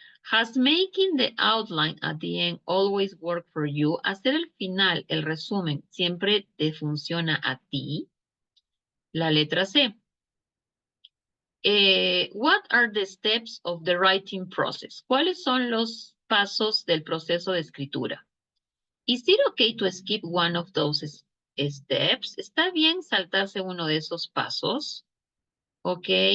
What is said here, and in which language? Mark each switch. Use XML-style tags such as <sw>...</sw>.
<en>Has making the outline at the end always worked for you?</en> <es>¿Hacer el final, el resumen, siempre te funciona a ti? La letra C.</es> <en>What are the steps of the writing process?</en> <es>¿Cuáles son los pasos del proceso de escritura?</es> <en>Is it okay to skip one of those steps?</en> <es>¿Está bien saltarse uno de esos pasos? Ok.</es>